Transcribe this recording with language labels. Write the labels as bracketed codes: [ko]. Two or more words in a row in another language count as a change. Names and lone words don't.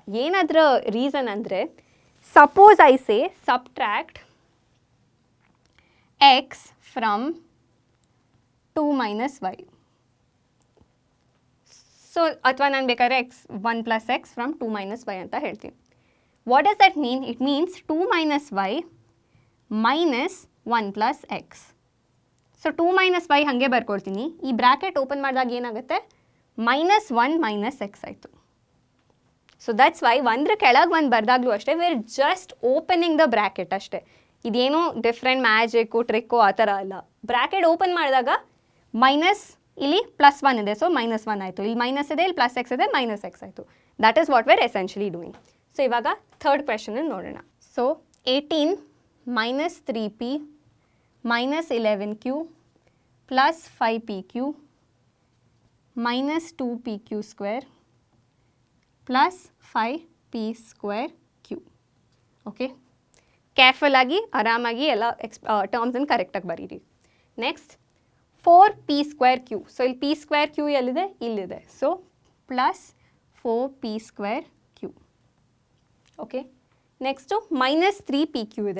[kn] ಏನಾದರೂ ರೀಸನ್ ಅಂದರೆ [en] suppose I say subtract x from 2 minus y. [kn] ಸೊ ಅಥವಾ ನಾನು ಬೇಕಾದ್ರೆ [en] x 1 plus x from 2 minus y [kn] ಅಂತ ಹೇಳ್ತೀನಿ. [en] What does that mean? It means 2 minus y minus 1 plus x. [kn] ಸೊ [en] 2 minus y [kn] ಹಾಗೆ ಬರ್ಕೊಳ್ತೀನಿ. ಈ [en] bracket open [kn] ಮಾಡಿದಾಗ ಏನಾಗುತ್ತೆ? [en] minus 1 minus x ಆಯಿತು. so that's why [kn] ಒಂದ್ರ ಕೆಳಗೆ ಒಂದು ಬರ್ದಾಗಲೂ ಅಷ್ಟೇ [en] we are just opening the bracket ಅಷ್ಟೇ. [kn] ಇದೇನು [en] different magicಕ್ಕು trickಕ್ಕು [kn] ಆ ಥರ ಅಲ್ಲ. [en] bracket open [kn] ಮಾಡಿದಾಗ ಮೈನಸ್ ಇಲ್ಲಿ ಪ್ಲಸ್ 1 ಇದೆ. [en] so minus 1 ಆಯಿತು. [kn] ಇಲ್ಲಿ ಮೈನಸ್ ಇದೆ, ಇಲ್ಲಿ [en] plus x [kn] ಇದೆ, [en] minus x [kn] ಆಯಿತು. [en] that is what we're essentially doing. [kn] ಸೊ ಇವಾಗ [en] third question [kn] ನೋಡೋಣ. [en] ಸೊ 18 minus 3p minus 11q plus 5pq minus 2pq square plus 5p square q. [kn] ಓಕೆ, ಕೇರ್ಫುಲ್ ಆಗಿ ಆರಾಮಾಗಿ ಎಲ್ಲ [en] termsನ್ನು correctಆಗಿ [kn] ಬರೀರಿ. [en] next 4p square q. so ಇಲ್ಲಿ p square q [kn] ಎಲ್ಲಿದೆ? ಇಲ್ಲಿದೆ. [en] so plus 4p square q. okay, nextು minus 3pq ಇದೆ.